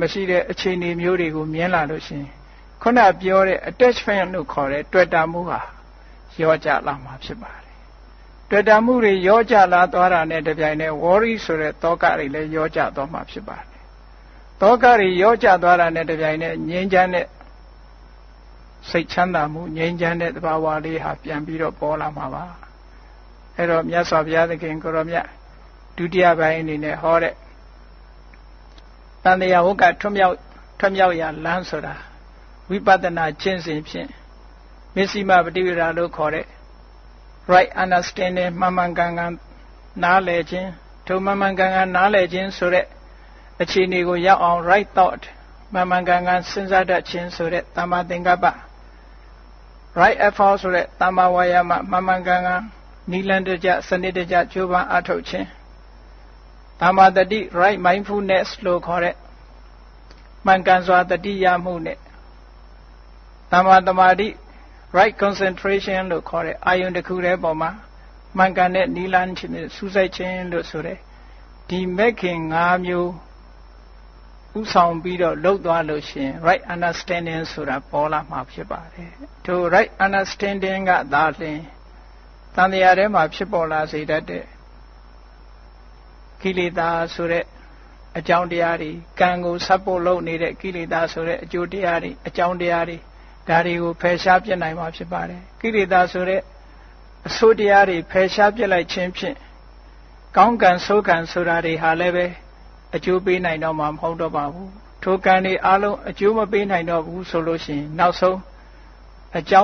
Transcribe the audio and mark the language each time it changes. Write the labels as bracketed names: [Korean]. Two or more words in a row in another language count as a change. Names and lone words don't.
[Burmese] မရှိတဲ့အခြေအနေမျိုးတွေကိုမြင်လာလို့ရှိရင်ခုနပြောတဲ့ attachment လို့ခေါ်တဲ့တွေ့တာမှုဟာရောကြလာမှာဖြစ်ပါတယ်တွေ့တာမှုတွေရောကြလာသွားတာနဲ့တပြိုင်နက် worry ဆိုတဲ့တောကတွေလည်းရောကြသွားမှာဖြစ်ပါတယ်တောကတွေရောကြသွားတာနဲ့တပြိုင်နက်ငြိမ်းချမ်းတဲ့စိတ်ချမ်းသာမှုငြိမ်းချမ်းတဲ့သဘာဝလေးဟာပြန်ပြီးတော့ပေါ်လာမှာပါအဲ့တော့မြတ်စွာဘုရားသခင်ကိုရောမြတ်ဒုတိယပိုင်းအနေနဲ့ဟောတဲ့ န်တရားဝကထွတ်မြောက်ရာလမ်းဆိုတာဝိပဿနာကျင့်စဉ်ဖြင့်မျက်စိမှပฏิဝေဒလို့ခေါ်တဲ့ [English] right understanding [Burmese] မှန်မှန်ကန်ကန်နားလည်ခြင်းထိုမှန်မှန်ကန်ကန်နားလည်ခြင်းဆိုတဲ့အခြေအနေကိုရောက်အောင် [English] right thought [Burmese] မှန်မှန်ကန်ကန်စဉ်းစားတတ်ခြင်းဆိုတဲ့သမ္မာသင်္ကပ္ပ [English] right effort [Burmese] ဆိုတဲ့သမ္မာဝါယာမမှန်မှန်ကန်ကန်နိလန္ဒကြစနစ်တကျကြိုးပမ်းအထောက်ခြင်းသမ္မာတတိ [English] right mindfulness [Burmese] လို့ခေါ်တဲ့မှန်ကန်စွာတတိယမှုနဲ့သမ္မာသမာဓိ [English] right concentration [Burmese] လို့ခေါ်တဲ့အာယုန်တစ် ခုတည်းပေါ်မှာမှန်ကန်တဲ့နိလန်းခြင်းစူးစိုက်ခြင်းလို့ဆိုတဲ့ဒီမဲ့ခင်၅မျိုးဥဆောင်ပြီးတော့လှုပ်သွားလို့ရှိရင် [English] right understanding [Burmese] ဆိုတာပေါ်လာမှာဖြစ်ပါတယ်ထို [English] right understanding [Burmese] ကသာလျှင်တန်တရားထဲမှာဖြစ်ပေါ်လာစေတတ်တဲ့ကိလေသာဆိုတဲ့အကြောင်းတရားတွေကံကိုဆက်ဖို့လုပ်နေတဲ့ကိလေသာဆိုတဲ့အကျိုးတရားတွေအကြောင်း တရားတွေဒါတွေကိုဖယ်ရှားပြစ်နိုင်မှာဖြစ်ပါတယ်ကိလေသာဆိုတဲ့အဆိုးတရားတွေဖယ်ရှားပြစ်လိုက်ခြင်းဖြင့်ကောင်းကံဆိုးကံဆိုတာတွေဟာလည်းပဲအကျိုးပေးနိုင်တော့မှာမဟုတ်တော့ပါဘူးထိုကံတွေအလုံးအကျိုးမပေးနိုင်တော့ဘူးဆိုလို့ရှိရင်နောက်ဆုံးအကြော